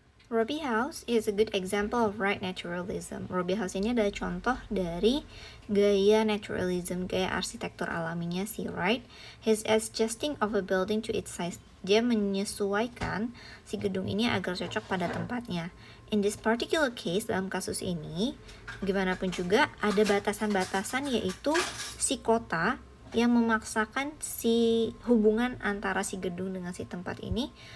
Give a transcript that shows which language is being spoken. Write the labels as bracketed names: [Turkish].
[English] Robbie House is a good example of right naturalism. [Indonesian] Robbie House ini adalah contoh dari gaya naturalism, gaya arsitektur alaminya si Wright. [English] His adjusting of a building to its size. [Indonesian] Dia menyesuaikan si gedung ini agar cocok pada tempatnya. [English] In this particular case, [Indonesian] dalam kasus ini, gimana pun juga ada batasan-batasan, yaitu si kota yang memaksakan si hubungan antara si gedung dengan si tempat ini.